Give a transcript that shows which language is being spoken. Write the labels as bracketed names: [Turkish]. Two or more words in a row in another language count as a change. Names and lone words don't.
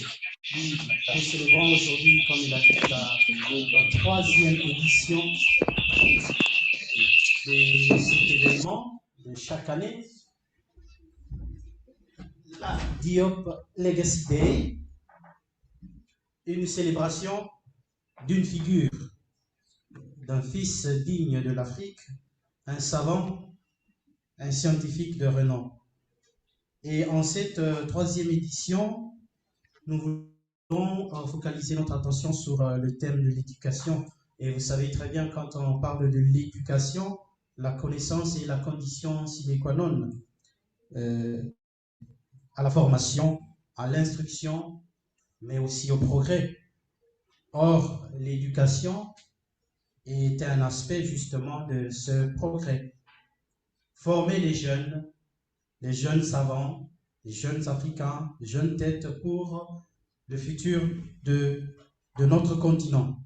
[French] Nous célébrons aujourd'hui, comme il a dit, la troisième édition de cet événement de chaque année, la Diop Legacy Day, une célébration d'une figure, d'un fils digne de l'Afrique, un savant, un scientifique de renom. Et en cette troisième édition, nous voulons focaliser notre attention sur le thème de l'éducation. Et vous savez très bien, quand on parle de l'éducation, la connaissance est la condition [Latin] sine qua non [French] à la formation, à l'instruction, mais aussi au progrès. Or, l'éducation est un aspect justement de ce progrès. Former les jeunes savants, les jeunes Africains, les jeunes têtes pour le futur de notre continent.